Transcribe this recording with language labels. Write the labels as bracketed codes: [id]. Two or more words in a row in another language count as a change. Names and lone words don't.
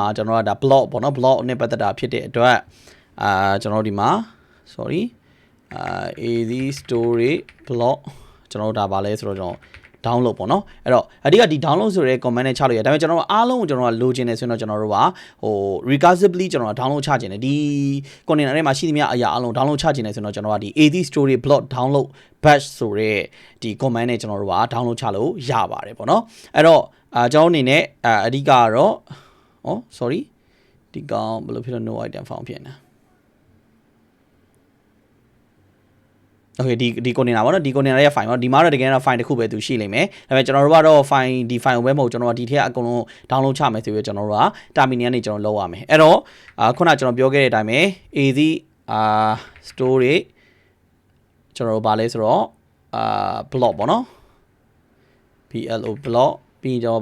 [my] ကျွန်တော်ကဒါ block ပေါ့နော် block နဲ့ပတ်သက်တာဖြစ်တဲ့အတွက်ကျွန်တော်ဒီမှာ [en] sorry AD storage block [my] ကျွန်တော်တို့ဒါပါလဲဆိုတော့ကျွန်တော်download ပေါ့နော်အဲ့တော့အဓိကဒီ download ဆိုတဲ့ comment နဲ့ချလို့ရတယ်ဒါပေမဲ့ကျွန်တော်တို့အားလုံးကိုကျွန်တော်ကလိုချင်တယ်ဆိုရင်တော့ကျွန်တော်တို့ကrecursively ကျွန်တော် download ချချင်တယ်ဒီ container ထဲမှာရှိသမျှအရာအားလုံး download ချချင်တယ်ဆိုတော့ကျွန်တော်ကဒီ [en] AD story block download batch [my] ဆိုတဲ့ဒီ comment နဲ့ကျွန်တော်တို့က download ချလို့ရပါတယ်ပေါ့နော်အဲ့တော့ကျွန်တော်အနေနဲ့အဓိကကတော့sorry ဒီကောင်ဘယ်လိုဖြစ်လို့ [en] no item found [my] ဖြစ်နေတာ Okay ဒီ container ပေါ့နော်ဒီ container ရဲ့ file ပေါ့ဒီမှာတော့တကယ်တော့ file တစ်ခုပဲသူရှိလိမ့်မယ်ဒါပေမဲ့ကျွန်တော်တို့ကတော့ file ဒီ file ကိုပဲမဟုတ်ကျွန်တော်တို့ဒီထက်အကုန်လုံး download ချမယ်ဆိုပြီးကျွန်တော်တို့က terminal ကနေကျွန်တော်လုပ်ရမယ်အဲ့တော့ခုနကျွန်တော်ပြောခဲ့တဲ့အတိုင်းပဲ [en] AD storage [my] ကျွန်တော်တို့ဗာလဲဆိုတော့block ပေါ့နော် [en] BLO block [my] ပြီးကျွန်တော်